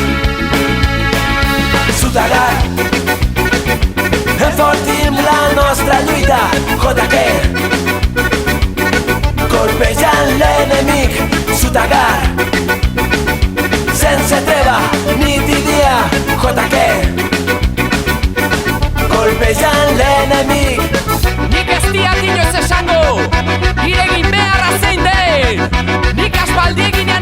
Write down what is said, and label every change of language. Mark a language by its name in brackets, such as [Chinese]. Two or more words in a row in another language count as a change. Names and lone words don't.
[Catalan] Sutagar, enfortim la nostra lluita. JK, colpejant l'enemic. Sutagar, sense treva, nit i dia. JK, colpejant l'enemic. [Basque] Nik ez diat inoiz esango, nire egin beharra zein den. Nik aspaldi egin